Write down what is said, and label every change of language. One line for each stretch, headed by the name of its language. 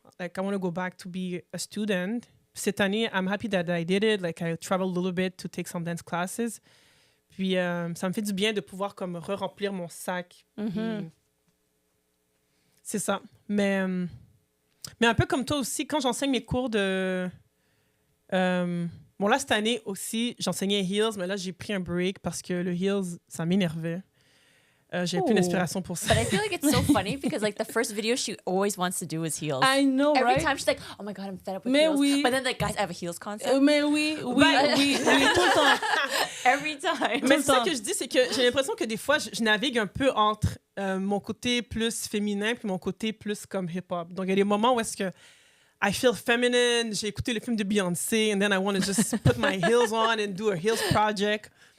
English: Like, I want to go back to be a student.
French: Cette année,
English: I'm happy that I did it. Like, I traveled a little bit to take some dance classes.
French: Puis, ça me fait du bien de pouvoir comme re-remplir mon sac. Puis, c'est ça. Mais un peu comme toi aussi, quand j'enseigne mes cours de... bon, là, cette année aussi, j'enseignais Heels, mais là, j'ai pris un break parce que le Heels, ça m'énervait. J'avais plus d'inspiration pour ça.
English: But I feel like it's so funny because like the first video she always wants to do is heels. I know, Every right? time she's like, oh my God, I'm fed up with
French: Mais
English: heels.
French: oui.
English: But then like, guys, I have a heels concept.
French: Mais oui, tout le temps.
English: Every time.
French: Mais c'est ça que je dis, c'est que j'ai l'impression que des fois, je navigue un peu entre mon côté plus féminin puis mon côté plus comme hip-hop. Donc, il y a des moments où est-ce que
English: I feel feminine,
French: j'ai écouté le film de Beyoncé,
English: and then I want to just put my heels on and do a heels project.